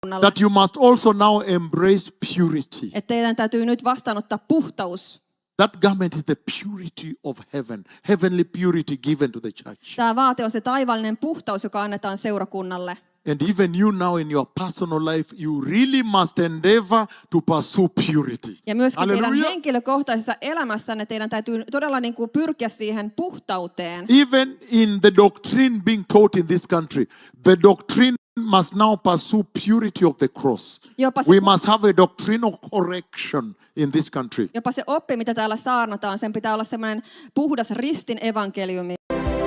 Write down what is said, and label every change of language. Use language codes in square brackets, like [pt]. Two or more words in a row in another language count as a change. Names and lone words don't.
[en] that you must also now embrace purity. [fi] Että teidän täytyy nyt vastaanottaa puhtaus. [en] That garment is the purity of heaven, heavenly purity given to the church. [fi] Tämä vaate on se taivaallinen puhtaus, joka annetaan seurakunnalle. [en] And even you now in your personal life, you really must endeavor to pursue purity. [fi] Ja myöskin teidän [en] Hallelujah. [fi] henkilökohtaisessa elämässänne teidän täytyy todella niin kuin pyrkiä siihen puhtauteen. [en] Even in the doctrine being taught in this country, the doctrine must now pursue purity of the cross. We must have a doctrinal correction in this country. [fi] Jopa se oppi, mitä täällä saarnataan, sen pitää olla semmoinen puhdas ristin evankeliumi.